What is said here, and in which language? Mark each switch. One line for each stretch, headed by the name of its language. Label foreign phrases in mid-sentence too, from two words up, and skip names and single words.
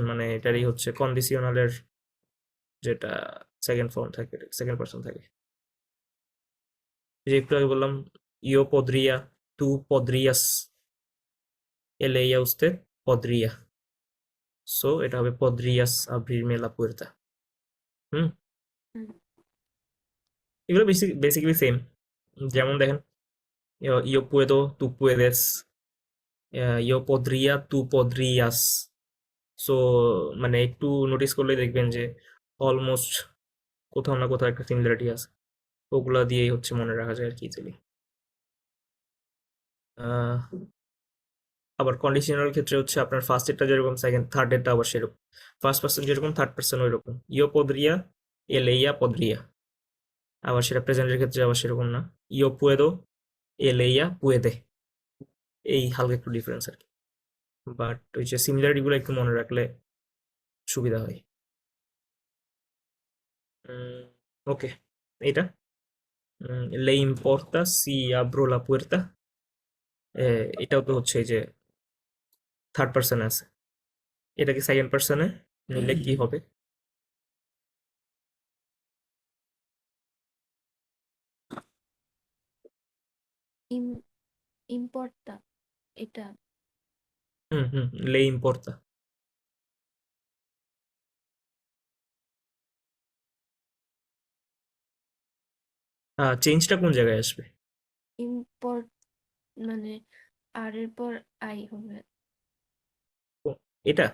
Bangla: মানে এটারই হচ্ছে কন্ডিশনালের, যেটা
English: second form
Bangla: থাকে,
English: second person
Bangla: থাকে। যে একটু আগে বললাম,
Spanish: yo podría, tú podrías, él ella usted podría.
Bangla: সো এটা হবে
Spanish: podrías abrirme la puerta. হুম, Mm,
Bangla: এগুলো বেসিক্যালি সেম। যেমন দেখেন,
Spanish: yo puedo, tú puedes, yo podría, tú podrías।
Bangla: সো মানে একটু নোটিস করলে দেখবেন যে অলমোস্ট কোথাও না কোথাও একটা সিমিলারিটি আছে। ওগুলা দিয়েই হচ্ছে মনে রাখা যায় আর কি ইজিলি। আবার কন্ডিশনাল ক্ষেত্রে হচ্ছে আপনার ফার্স্ট এরটা যেরকম, সেকেন্ড থার্ড এরটা আবার সেরকম।
English: first person
Bangla: যেরকম,
English: third person
Bangla: ওই রকম।
Spanish: yo podría, él ella podría.
Bangla: আবার সেটা প্রেজেন্টের ক্ষেত্রে আবার সেরকম না।
Spanish: yo puedo, él ella puede.
Bangla: এই হালকা একটু ডিফারেন্স আর কি। বাট ওই যে সিমিলারিটি গুলো একটু মনে রাখলে সুবিধা হয়।
Spanish: ওকে, এটা le importa si abro la puerta,
Bangla: এটাও তো হচ্ছে এই যে
English: third person
Bangla: আছে, এটাকে
English: second person
Bangla: নিলে কি হবে?
Spanish: im- importa. এটা হুম হুম, le importa।
Bangla: চেঞ্জটা কোন জায়গায় আসবে? ইম্পর্ট মানে আর এর পর আই হবে। এটা